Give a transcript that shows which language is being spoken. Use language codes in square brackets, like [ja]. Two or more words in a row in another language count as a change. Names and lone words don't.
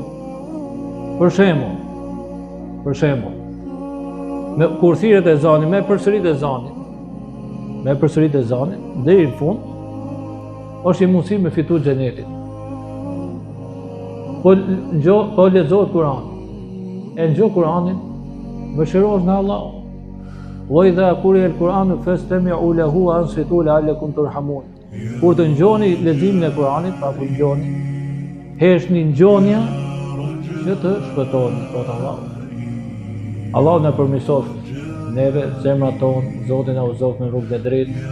[sq] Për shembull, kur thirret ezani, me përsërit ezanin, deri në fund, është i mundësi me fitu xhenetin. Po lexohet Kurani. E nxo Kuranin, mëshirohesh nga Allahu. [ar] وإذا قرئ القرآن فاستمعوا له وأنصتوا لعلكم ترحمون. [sq] Kur të ngjoni leximin e Kuranit, pra kur ngjoni, heshni ngjonja që të shpëtoni, thot Allahu. Allahu na përmirësoft neve, zemrat tonë, Zoti na udhëzoft në rrugën e drejtë.